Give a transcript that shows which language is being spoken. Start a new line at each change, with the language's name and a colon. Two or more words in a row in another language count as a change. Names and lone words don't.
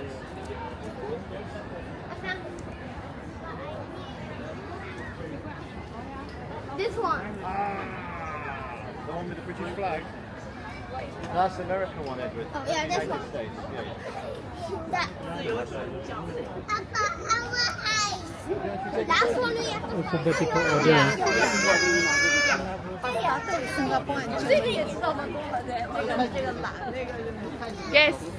English: This one. The one with the British flag? That's the American one, Edward. Oh, yeah, this United one. States. Yeah. That. Papa, I want ice. That's one we have to Alphabetical order.
Chinese: 新加坡人这个也知道吗？这个蓝，那个太
English: Yes.